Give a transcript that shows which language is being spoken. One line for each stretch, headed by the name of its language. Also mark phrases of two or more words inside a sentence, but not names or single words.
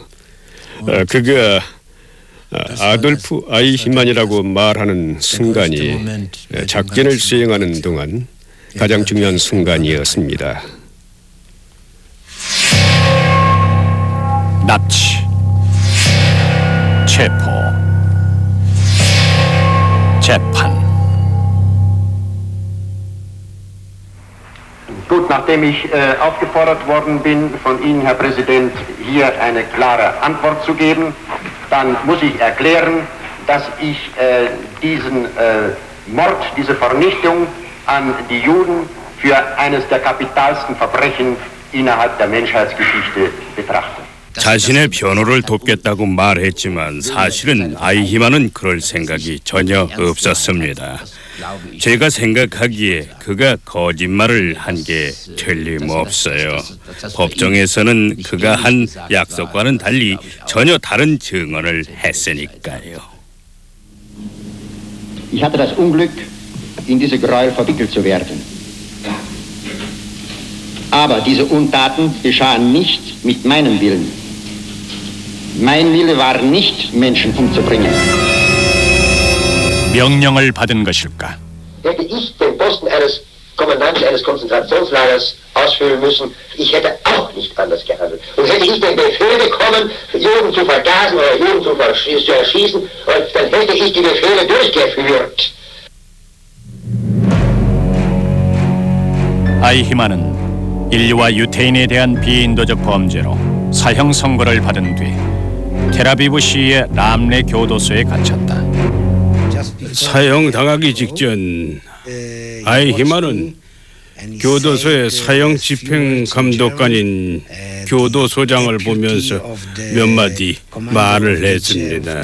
Korean: 그가 아돌프 아이히만이라고 말하는 순간이 작전을 수행하는 동안 가장 중요한 순간이었습니다. 납치, 체포, 재판.
German: Gut, nachdem ich aufgefordert worden bin, von Ihnen, Herr Präsident, hier eine klare Antwort zu geben, dann muss ich erklären, dass ich diesen Mord, diese Vernichtung an die Juden für eines der kapitalsten Verbrechen innerhalb der Menschheitsgeschichte betrachte.
Korean: 자신의 변호를 돕겠다고 말했지만 사실은 아이히만은 그럴 생각이 전혀 없었습니다. 제가 생각하기에 그가 거짓말을 한 게 틀림없어요. 법정에서는 그가 한 약속과는 달리 전혀 다른 증언을 했으니까요.
German: Ich hatte das Unglück, in diese Gräuel verwickelt zu werden. Aber diese Untaten geschahen nicht mit meinem Willen. Mein Wille war nicht, Menschen umzubringen.
Korean: 명령을 받은 것일까?
German: Hätte ich den Posten eines Kommandanten eines Konzentrationslagers ausfüllen müssen, ich hätte auch nicht anders gehandelt. Und hätte ich den Befehl bekommen, Juden zu vergasen oder Juden zu erschießen, dann hätte ich die Befehle durchgeführt.
Korean: 아이히만은 인류와 유태인에 대한 비인도적 범죄로 사형 선고를 받은 뒤 텔아비브시의 람레 교도소에 갇혔다. 사형당하기 직전 아이히만은 교도소의 사형 집행 감독관인 교도소장을 보면서 몇 마디 말을 했습니다.